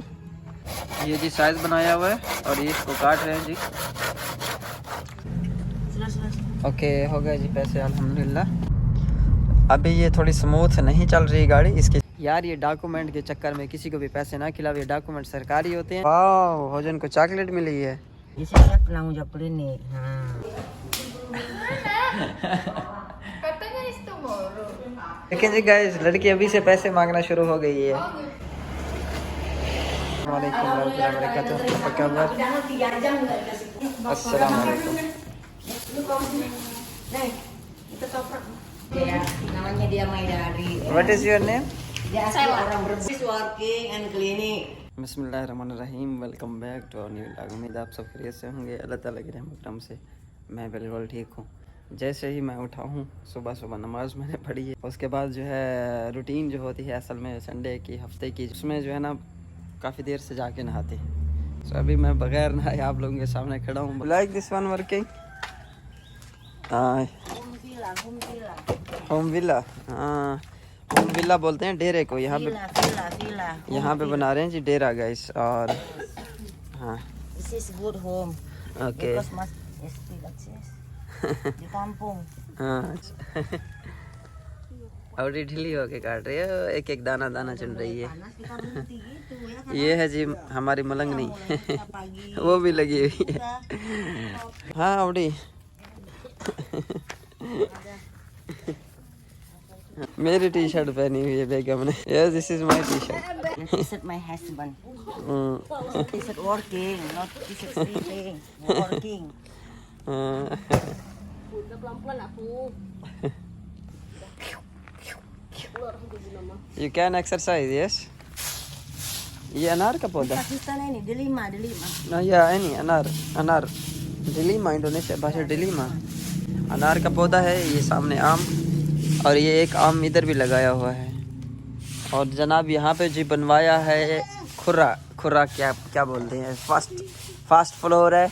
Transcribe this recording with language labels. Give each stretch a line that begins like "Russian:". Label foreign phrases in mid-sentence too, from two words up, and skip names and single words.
Urdu: یہ جی سائز بنایا ہوا ہے اور یہ اس کو کاٹ رہے ہیں جی. اوکے ہو گئے جی پیسے الحمدللہ. ابھی یہ تھوڑی سموتھ نہیں چل رہی گاڑی اس کے۔ یار یہ ڈاکیومنٹ کے چکر میں کسی کو بھی پیسے نہ کھلاؤ، یہ ڈاکیومنٹ سرکاری ہوتے ہیں. واہ ہوجن کو چاکلیٹ ملی ہے.
Indonesian: इसे saya pulang udah ini.
Urdu: لیکن جی گائز لڑکی ابھی سے پیسے مانگنا شروع ہو گئی ہے.
Arabic: وعليكم رحمة الله و بركاته. السلام عليكم.
Indonesian: Namanya dia Maidari.
English: What is your name?
Indonesian: Dia asli orang berbisnis
English: working and cleaning. बिस्मिल्लाहिर्रहमानिर्रहीम। welcome back to our new vlog.
Urdu: امید آپ سب خیریت سے ہوں گے۔ اللہ تعالیٰ کی رحمت کرم سے میں بالکل ٹھیک ہوں. جیسے ہی میں اٹھا ہوں صبح صبح نماز میں نے پڑھی ہے. اس کے بعد جو ہے روٹین جو ہوتی ہے اصل میں سنڈے کی ہفتے کی، اس میں جو ہے نا کافی دیر سے جا کے نہاتے ہیں. تو ابھی میں بغیر نہائے آپ لوگوں کے سامنے کھڑا ہوں.
English: like this one working home villa.
Urdu: ہاں
English: home villa
Urdu: بولتے ہیں ڈیرے کو۔ یہاں پہ بنا رہے ہیں جی ڈیرا گائز. اور ہاں
English: This is good home.
Urdu: اوکے
Indonesian: Because mas di kampung.
Urdu: ہاں اور یہ ڈھیلی ہو کے کاٹ رہی ہے، ایک ایک دانہ دانہ چن رہی ہے. یہ ہے جی ہماری ملنگنی. وہ بھی لگی ہوئی ہے. ہاں اوڈی میری ٹی شرٹ پہنی ہوئی ہے بیگم نے.
English: yes this is my t-shirt. This is my husband. This is working, not this is sleeping. Working. You can exercise, yes.
Urdu: یہ انار کا پودا.
Indonesian: Pakistan ini delima.
Urdu: نا یہ ہے نہیں انار ڈلیما، انڈونیشیا بھاشا ڈلیما. انار کا پودا ہے یہ سامنے آم، اور یہ ایک آم ادھر بھی لگایا ہوا ہے. اور جناب یہاں پہ جی بنوایا ہے کھرا کیا بولتے ہیں,
English: first floor
Urdu: ہے.